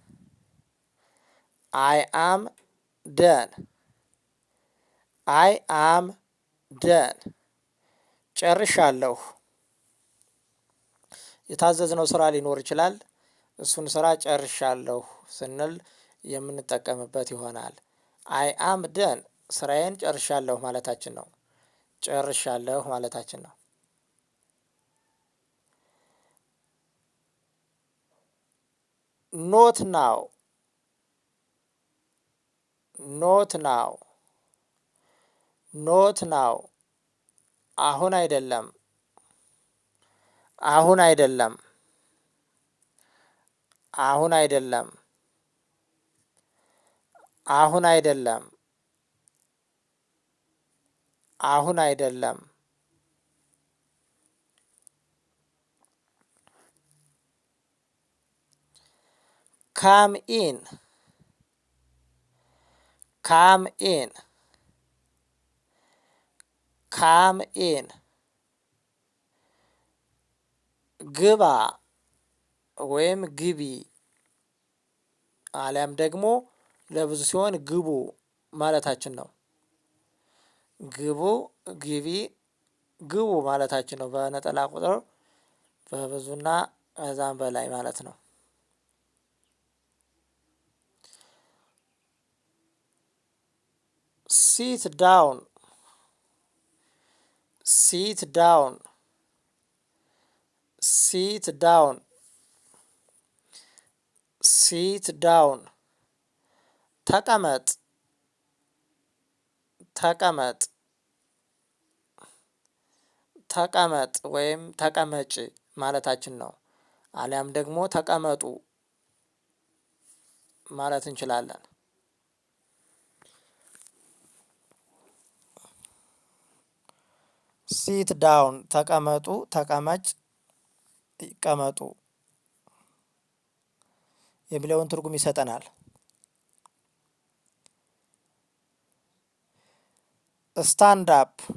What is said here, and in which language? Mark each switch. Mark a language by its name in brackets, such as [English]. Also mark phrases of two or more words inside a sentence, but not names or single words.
[English] I am done። I am done [Amharic] ጨርሻለሁ። የታዘዝነው ስራ ሊኖር ይችላል። እሱን ስራ ጨርሻለሁ ስንል የምንጠቀምበት ይሆናል። [English] I am done [Amharic] ስራዬን ጨርሻለሁ ማለታችን ነው። ጨርሻለሁ ማለታችን ነው። [English] not now, not now, not now [Amharic] አሁን አይደለም፣ አሁን አይደለም፣ አሁን አይደለም፣ አሁን አይደለም፣ አሁን አይደለም። [English] come in, come in, come in [Amharic] ግባ ወይም ግቢ አሊያም ደግሞ ለብዙ ሲሆን ግቡ ማለታችን ነው። ግቡ፣ ግቢ፣ ግቡ ማለታችን ነው። በነጠላ ቁጥር በብዙና ከዛም በላይ ማለት ነው። [English] sit down, sit down, sit down, sit down ተቀመጥ፣ [Amharic] ተቀመጥ፣ ተቀመጥ ወይም ተቀመጭ ማለታችን ነው። አሊያም ደግሞ ተቀመጡ ማለት እንችላለን። [English] sit down [Amharic] ተቀመጡ፣ ተቀመጭ፣ ይቀመጡ የሚለውን ትርጉም ይሰጠናል። [English] stand up፣